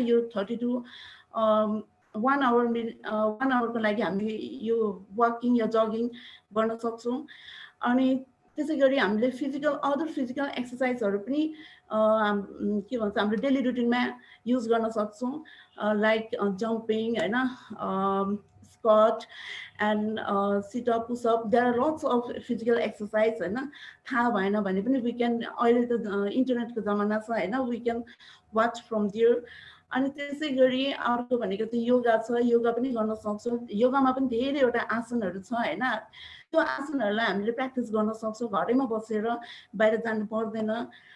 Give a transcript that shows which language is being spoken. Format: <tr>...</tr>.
<ne>यो 32 1 आवरको लागि हामी यो वकिङ या जगिङ गर्न सक्छौँ। अनि त्यसै गरी हामीले अदर फिजिकल एक्सर्साइजहरू पनि के भन्छ हाम्रो डेली रुटिनमा युज गर्न सक्छौँ, लाइक जम्पिङ होइन, squat and sit-up, push-up.</ne> <en>There are lots of physical exercise होइन।</en> <ne>थाहा भएन भने पनि</ne> <en>we can,</en> <ne>अहिले त इन्टरनेटको जमाना छ होइन,</ne> <en>We can watch from there.</en> <ne>अनि त्यसै गरी अर्को भनेको चाहिँ योगा छ, योगा पनि गर्न सक्छौँ। योगामा पनि धेरैवटा आसनहरू छ होइन, त्यो आसनहरूलाई हामीले प्र्याक्टिस गर्न सक्छौँ घरैमा बसेर, बाहिर जानु पर्दैन।</ne>